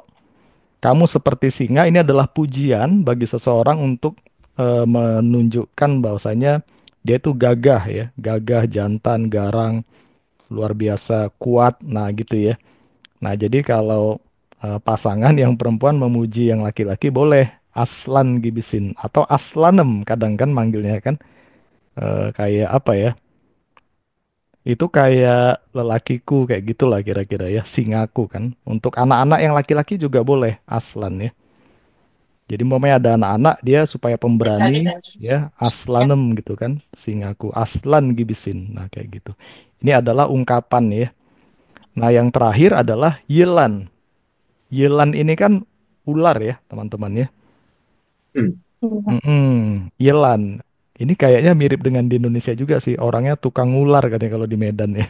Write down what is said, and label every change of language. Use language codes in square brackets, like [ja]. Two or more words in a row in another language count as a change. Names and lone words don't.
[id] Kamu seperti singa, ini adalah pujian bagi seseorang untuk menunjukkan bahwasanya dia itu gagah ya, gagah, jantan, garang, luar biasa, kuat. Nah, gitu ya. Nah, jadi kalau pasangan yang perempuan memuji yang laki-laki boleh [tr] aslan gibisin [id] atau aslanem kadang kan manggilnya kan. Kayak apa ya? Itu kayak lelakiku kayak gitulah kira-kira ya, singaku kan. Untuk anak-anak yang laki-laki juga boleh aslan ya. Jadi umpamanya ada anak-anak dia supaya pemberani ya aslanem gitu kan, [tr] singaku aslan gibisin. [id] Nah, kayak gitu. Ini adalah ungkapan ya. Nah, yang terakhir adalah yelan. Yelan ini kan ular ya, teman-teman ya. Hmm. Iya. Yelan. Ini kayaknya mirip dengan di Indonesia juga sih. Orangnya tukang ular katanya kalau di Medan ya.